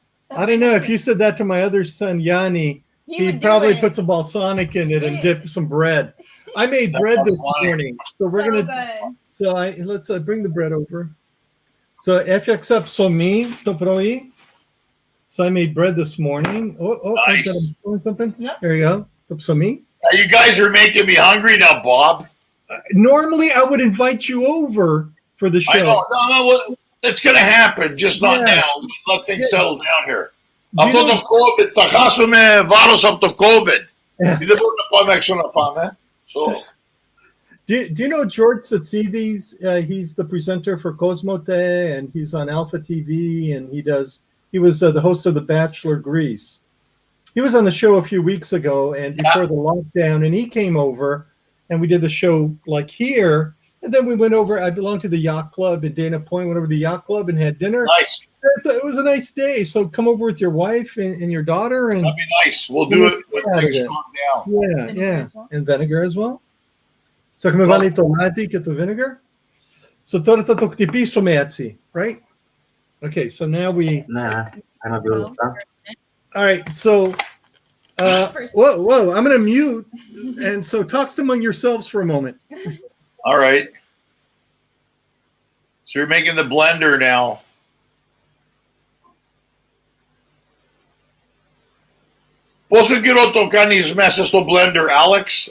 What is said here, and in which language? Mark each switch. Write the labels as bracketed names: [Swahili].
[English] I don't know. If you said that to my other son, Yanni, he'd probably put some balsamic in it and dip some bread. I made bread this morning, so we're gonna. So let's bring the bread over. [Greek] So έφτιαξα ψωμί το πρωί. [English] So I made bread this morning. Nice. I got something. Yep. There you go. The ψωμί. You guys are making me hungry now, Bob. Normally, I would invite you over for the show. I know. No, it's going to happen, just not now. Let things settle down here. [Greek] Αυτό το COVID, θα χάσουμε βάρος από το COVID. Δεν μπορούμε να πάμε έξω να φάμε. So. [English] Do you know George Tsarouchas? He's the presenter for Cosmote, and he's on Alpha TV, and he was the host of The Bachelor Greece. He was on the show a few weeks ago, and before the lockdown, and he came over, and we did the show like here, and then we went over. I belong to the yacht club in Dana Point. Went over to the yacht club and had dinner. Nice. It was a nice day. So come over with your wife and your daughter, and that'd be nice. We'll do it when things calm down. Yeah. And vinegar as well. [Greek] So come βάλει το λάδι και το vinegar. So τώρα θα το χτυπήσουμε έτσι, right? [English] Okay, so now we. [Greek] Ναι, 1-2 λεπτά. [English] All right, so whoa, I'm going to mute, and so talk among yourselves for a moment. All right. So you're making the blender now. [Greek] Πόσο καιρό το κάνεις μέσα στο blender, Alex?